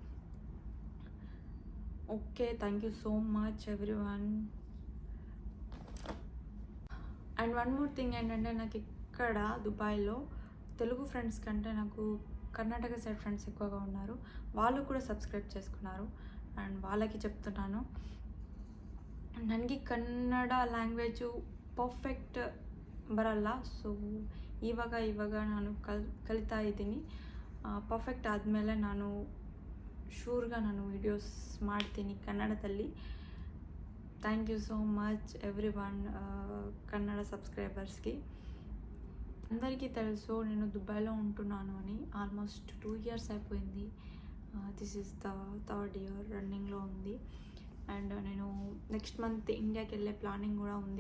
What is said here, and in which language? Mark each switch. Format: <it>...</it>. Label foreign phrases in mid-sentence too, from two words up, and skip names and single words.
<en>Okay, thank you so much everyone. and one more thing</en> <te>ఏంటంటే, నాకు ఇక్కడ దుబాయ్లో తెలుగు ఫ్రెండ్స్ కంటే నాకు కర్ణాటక సైడ్ ఫ్రెండ్స్ ఎక్కువగా ఉన్నారు. వాళ్ళు కూడా సబ్స్క్రైబ్ చేసుకున్నారు. అండ్ వాళ్ళకి చెప్తున్నాను,</te> <kn>ನನಗೆ ಕನ್ನಡ ಲ್ಯಾಂಗ್ವೇಜು ಪರ್ಫೆಕ್ಟ್ ಬರಲ್ಲ. ಸೊ ಇವಾಗ ನಾನು ಕಲಿತಾ ಇದ್ದೀನಿ. ಪರ್ಫೆಕ್ಟ್ ಆದಮೇಲೆ ನಾನು ಶೂರ್గా ನಾನು ವೀಡಿಯೋಸ್ ಮಾಡ್ತೀನಿ ಕನ್ನಡದಲ್ಲಿ.</kn> <en>Thank you so much everyone కన్నడ సబ్స్క్రైబర్స్కి.</en> <te>అందరికీ తెలుసు నేను దుబాయ్లో ఉంటున్నాను అని. ఆల్మోస్ట్ 2 years అయిపోయింది.</te> <en>this is the 3rd year</en> <te>రన్నింగ్లో ఉంది. అండ్ నేను</te> <en>next month</en> <te>ఇండియాకి వెళ్ళే ప్లానింగ్ కూడా ఉంది.</te>